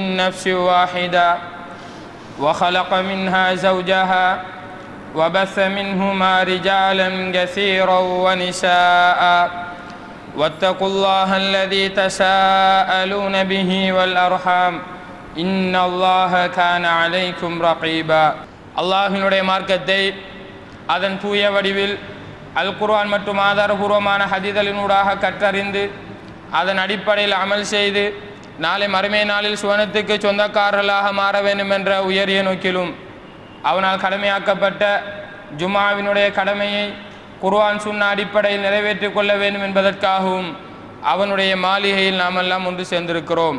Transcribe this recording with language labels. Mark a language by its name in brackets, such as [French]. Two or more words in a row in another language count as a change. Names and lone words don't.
[Arabic] نفس واحدة وخلق منها زوجها وبث منهما رجالا كثيرا ونساء واتقوا الله الذي تساءلون به والأرحام إن الله كان عليكم رقيبا [Tamil] அல்லாஹ்வினுடைய மார்க்கத்தை அதன் தூய வடிவில் அல் குர்ஆன் மற்றும் ஆதாரபூர்வமான ஹதீஸ்களினூடாக கற்றறிந்து அதன் அடிப்படையில் அமல் செய்து நாளை மறுமை நாளில் சுவனத்துக்கு சொந்தக்காரர்களாக மாற வேண்டும் என்ற உயரிய நோக்கிலும் அவனால் கடமையாக்கப்பட்ட ஜும்ஆவினுடைய கடமையை குர்ஆன் சுன்னா அடிப்படையில் நிறைவேற்றிக் கொள்ள வேண்டும் என்பதற்காகவும் அவனுடைய மாளிகையில் நாம் எல்லாம் ஒன்று சேர்ந்திருக்கிறோம்.